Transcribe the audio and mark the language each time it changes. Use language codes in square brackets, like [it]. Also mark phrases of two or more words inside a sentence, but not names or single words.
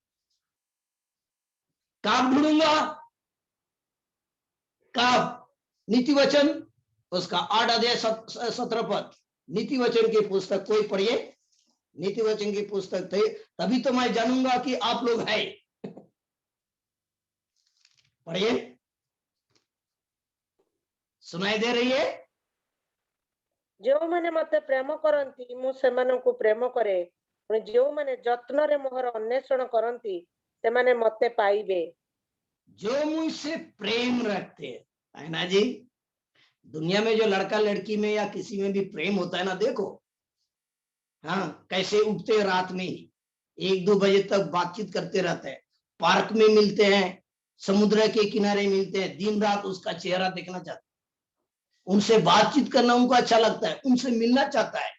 [hi] कब ढूंढूंगा, कब, नीति वचन उसका 8 अध्याय 17 पद, नीति वचन की पुस्तक कोई पढ़िए, नीति वचन की पुस्तक थे, तभी तो मैं जानूंगा कि आप लोग है। पढ़िए, सुनाई दे रही है। [or] ଯେଉଁମାନେ ମତେ ପ୍ରେମ କରନ୍ତି ମୁଁ ସେମାନଙ୍କୁ ପ୍ରେମ କରେ, ପୁଣି ଯେଉଁମାନେ ଯତ୍ନରେ ମୋହର ଅନ୍ୱେଷଣ କରନ୍ତି ସେମାନେ ମତେ ପାଇବେ। [hi] जो मुझसे प्रेम रखते हैं, है ना जी। दुनिया में जो लड़का लड़की में या किसी में भी प्रेम होता है ना, देखो हाँ कैसे उठते हैं रात में ही, 1-2 बजे तक बातचीत करते रहते हैं, पार्क में मिलते हैं, समुद्र के किनारे मिलते हैं, दिन रात उसका चेहरा देखना चाहते हैं, उनसे बातचीत करना उनको अच्छा लगता है, उनसे मिलना चाहता है।